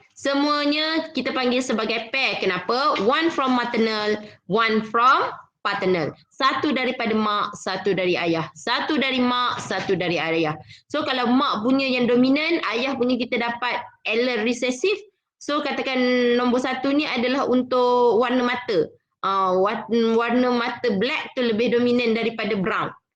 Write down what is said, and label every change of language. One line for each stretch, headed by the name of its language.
Malay: Semuanya kita panggil sebagai pair. Kenapa?
English: One from maternal, one from paternal.
Malay: Satu daripada mak, satu dari ayah. Satu dari mak, satu dari ayah. So kalau mak punya yang dominan, ayah punya kita dapat allele recessive. So katakan nombor 1 ni adalah untuk warna mata. Warna mata black tu lebih dominan daripada brown.